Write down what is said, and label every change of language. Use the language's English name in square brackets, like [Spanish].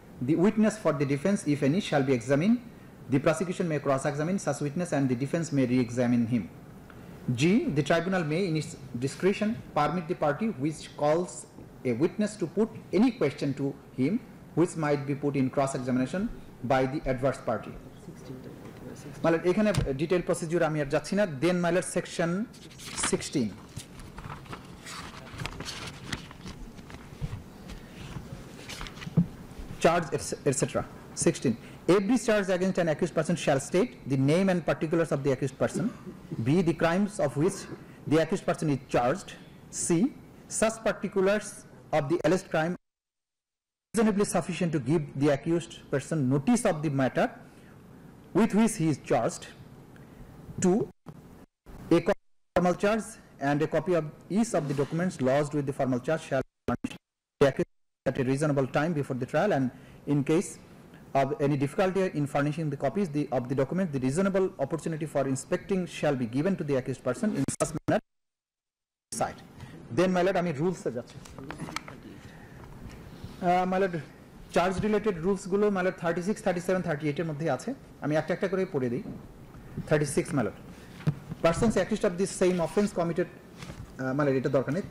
[English] The witness for the defense, if any, shall be examined. The prosecution may cross-examine such witness and the defense may re-examine him. G. The tribunal may, in its discretion, permit the party which calls a witness to put any question to him which might be put in cross-examination by the adverse party. [Bangla] My lord, এখানে detailed procedure আমি আর যাচ্ছি না। [English] Then my lord, section 16. Charge, etc. 16. Every charge against an accused person shall state the name and particulars of the accused person. B. The crimes of which the accused person is charged. C. Such particulars of the alleged crime reasonably sufficient to give the accused person notice of the matter with which he is charged. 2. A copy of the formal charge and a copy of each of the documents lodged with the formal charge shall be furnished to the accused at a reasonable time before the trial, and in case of any difficulty in furnishing the copies of the document, the reasonable opportunity for inspecting shall be given to the accused person in such manner. Side. [Bangla] Then my lord, আমি rules এ যাচ্ছি। my lord, charge related rules গুলো my lord 36, 37, 38 এর মধ্যে আছে। আমি একটা একটা করে পড়ে দিই। [English] 36 my lord, persons accused of the same offense committed, my lord [Bangla] এটা দরকার নেই।